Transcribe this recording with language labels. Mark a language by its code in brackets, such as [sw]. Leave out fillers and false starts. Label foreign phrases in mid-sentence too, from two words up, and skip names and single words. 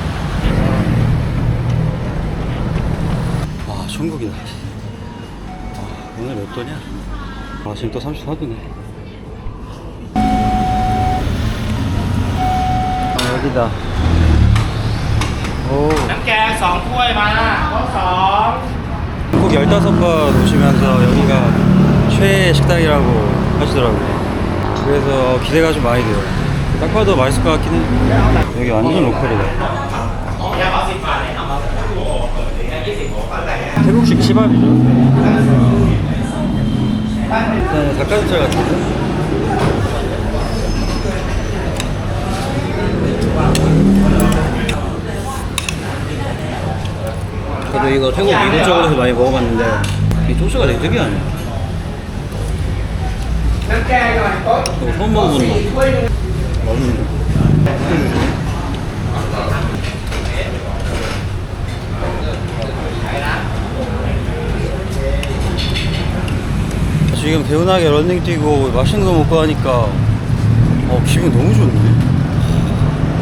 [ko] 와, 천국이다. 오늘 몇 도냐? 지금 또 34도네. 여기다. 오. [th] น้ำแกง2 ถ้วยมาโต๊ะ 2 [ko] 꼭 15번 오시면서 여기가 최애 식당이라고 하시더라고요. 그래서 기대가 좀 많이 돼요. 딱 봐도 맛있을 것 같긴 해. 여기 완전 로컬이다. 태국식 치밥이죠. 일단 닭가슴살 같은데? 저도 이거 태국 미국 쪽에서 많이 먹어봤는데 이 소스가 되게 특이하네. [th] น้ำแกงก่อนโต๊ะ [ko] 이거 처음 먹어보는 거. [th] 4 ถ้วย [ko] 맛있네. 지금 개운하게 러닝 뛰고 맛있는 거 먹고 하니까 기분 너무 좋네.